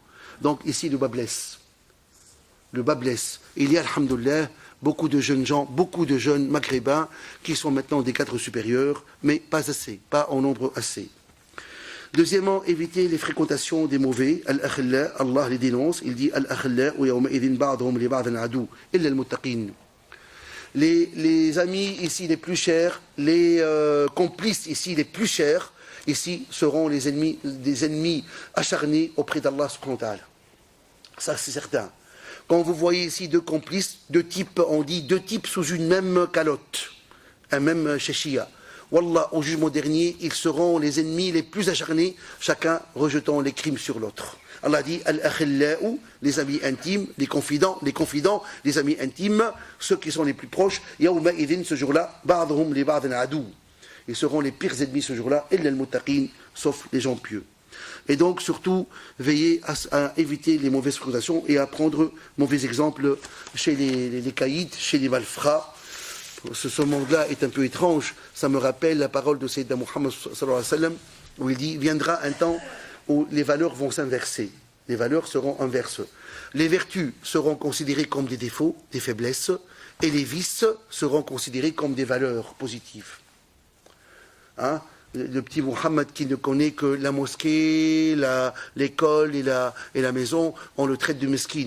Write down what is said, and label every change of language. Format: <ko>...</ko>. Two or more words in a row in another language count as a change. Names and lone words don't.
<fr>Donc ici, le bas blesse. Le bas blesse. Il y a, alhamdoulilah, beaucoup de jeunes gens, beaucoup de jeunes maghrébins qui sont maintenant des cadres supérieurs, mais pas assez, pas en nombre assez. Deuxièmement, éviter les fréquentations des mauvais. Al-akhilla, Allah les dénonce. Il dit</fr> <ar>الأخلاء، و يوم إذ بعضهم ل بعض عدو، إلا المتقين.</ar> <fr>Les amis ici les plus chers, les complices ici les plus chers, ici seront des ennemis acharnés auprès d'Allah</fr> <ar>سبحانه و تعالى.</ar> <fr>Ça c'est certain. Quand vous voyez ici 2 complices, 2 types, on dit 2 types sous une même calotte, un même shashia. Wallah, au jugement dernier, ils seront les ennemis les plus acharnés, chacun rejetant les crimes sur l'autre. Allah dit Al-akhillau, les amis intimes, les confidents, les amis intimes, ceux qui sont les plus proches.</fr> <ar>يوم إذ,</ar> <fr>ce jour-là,</fr> <ar>بعضهم ل بعض عدو.</ar> <fr>Ils seront les pires ennemis ce jour-là,</fr> <ar>إلا المتقين,</ar> <fr>sauf les gens pieux. Et donc, surtout, veillez à éviter les mauvaises fréquentations et à prendre mauvais exemples chez les caïds, chez les malfrats. Ce monde-là est un peu étrange. Ça me rappelle la parole de Sayyidina Muhammad</fr> <ar>صلى الله عليه و سلم,</ar> <fr>où il dit viendra un temps où les valeurs vont s'inverser. Les valeurs seront inverses. Les vertus seront considérées comme des défauts, des faiblesses, et les vices seront considérés comme des valeurs positives. Hein? Le petit Mohammed qui ne connaît que la mosquée, l'école et la maison, on le traite de mesquine.</fr>